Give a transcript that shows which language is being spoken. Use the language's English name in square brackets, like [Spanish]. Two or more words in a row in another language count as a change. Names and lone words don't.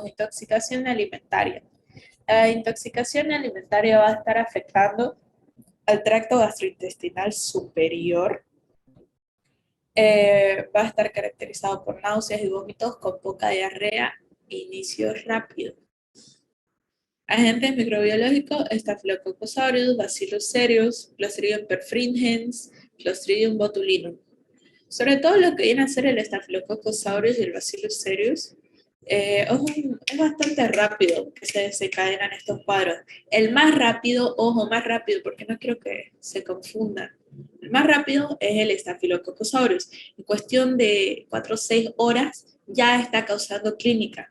[Spanish] Intoxicación alimentaria. La intoxicación alimentaria va a estar afectando al tracto gastrointestinal superior. Va a estar caracterizado por náuseas y vómitos con poca diarrea e inicio rápido. Agentes microbiológicos: Staphylococcus aureus, Bacillus cereus, Clostridium perfringens, Clostridium botulinum. Sobre todo lo que viene a ser el Staphylococcus aureus y el Bacillus cereus, es bastante rápido que se desencadenan estos cuadros. El más rápido, ojo, más rápido, porque no quiero que se confundan. El más rápido es el Staphylococcus aureus. En cuestión de 4 o 6 horas ya está causando clínica.